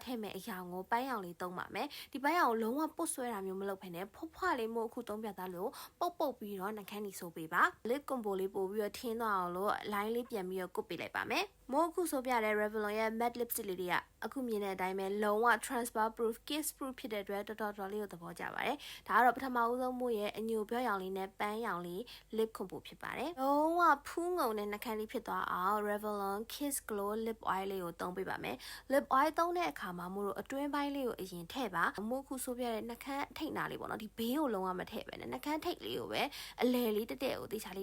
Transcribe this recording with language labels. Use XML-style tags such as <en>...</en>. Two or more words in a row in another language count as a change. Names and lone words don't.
<my>ည့်မဲ့အရာကိုပန်းရောင်လေးသုံးပါမယ်ဒီပန်းရောင်ကိုလုံးဝပုတ်ဆွဲတာမျိုးမလုပ်ဘဲနဲ့ဖွားလေးမို့အခုသုံးပြသားလို့ပုတ်ပြီးတော့နှာခမ်းကြီးဆိုပေးပါ lip combo လေးပို့ပြီးတော့ထင်းသွားအောင်လို့ line လေးပြန်ပြီးတော့ကုတ်ပေးလိုက်ပါမယ်မို့အခုဆိုပြတဲ့ Revlon ရဲ့ matte lipstick လေးတွေကအခုမြင်တဲ့အတိုင်းပဲလုံးဝ transfer proof kiss proof ဖြစ်တဲ့အတွက်တော်လေးကိုသဘောကျပါတယ်ဒါကတော့ပထမဦးဆုံးမို့ရဲ့အညိုပြောရောင်လေးနဲ့ပန်းရောင် လေး lip combo ဖြစ်ပါတယ်လုံးဝဖူးငုံတဲ့နှာခမ်းလေးဖြစ်သွားအောင် Revlon Kiss Glow Lip Oil လေးကိုသုံးပေးပါမယ် lip oil သုံးတဲ့အခါမှာမို့လို့အတွင်းပိုင်းလေးကိုအရင်ထည့်ပါမို့အခုဆိုပြတဲ့နှာခမ်းထိတ်နာလေးပေါ့နော်ဒီဘေးကိုလုံးဝမထည့်ပဲနဲ့နှာခမ်းထိတ်လေးကိုပဲအလယ်လေးတက်ကိုတေချာ</my>